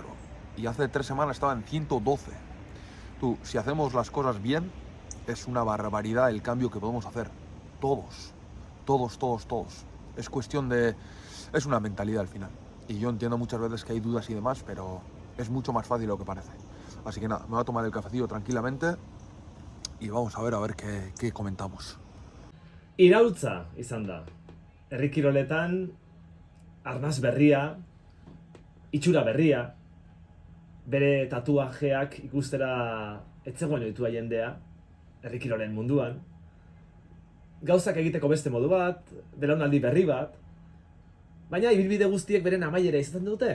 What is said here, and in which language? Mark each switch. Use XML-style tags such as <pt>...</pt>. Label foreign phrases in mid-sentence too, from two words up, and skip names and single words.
<es>Y hace 3 semanas estaba en 112. Tú, si hacemos las cosas bien, es una barbaridad el cambio que podemos hacer. Todos. Es cuestión de... es una mentalidad al final. Y yo entiendo muchas veces que hay dudas y demás, pero es mucho más fácil de lo que parece. Así que nada, me voy a tomar el cafecillo tranquilamente y vamos a ver qué comentamos.</es> <eu>Iraultza izan da. Herri kiroletan arnaz berria, itxura berria, bere tatuajeak ikustera etzegoen ohitua jendea, herri kirolen munduan. Gauzak egiteko beste modu bat, belaunaldi berri bat, baina ibilbide guztiek beren amaiera izaten dute.</eu>